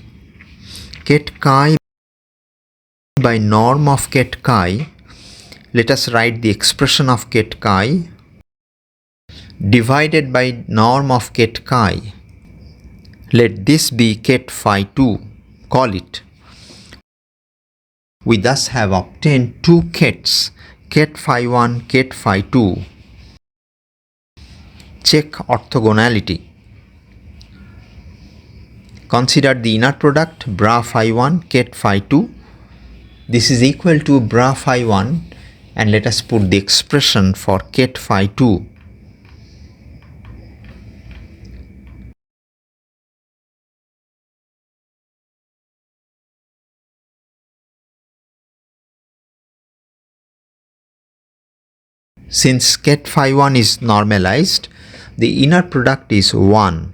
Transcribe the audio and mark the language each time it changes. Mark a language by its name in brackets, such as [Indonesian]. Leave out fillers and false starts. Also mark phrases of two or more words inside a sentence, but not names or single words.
[English] Ket chi by norm of ket chi. Let us write the expression of ket chi divided by norm of ket chi. Let this be ket phi 2. Call it. We thus have obtained two kets, ket phi 1, ket phi 2. Check orthogonality. Consider the inner product bra phi 1 ket phi 2. This is equal to bra phi 1, and let us put the expression for ket phi 2. Since ket phi 1 is normalized, the inner product is 1.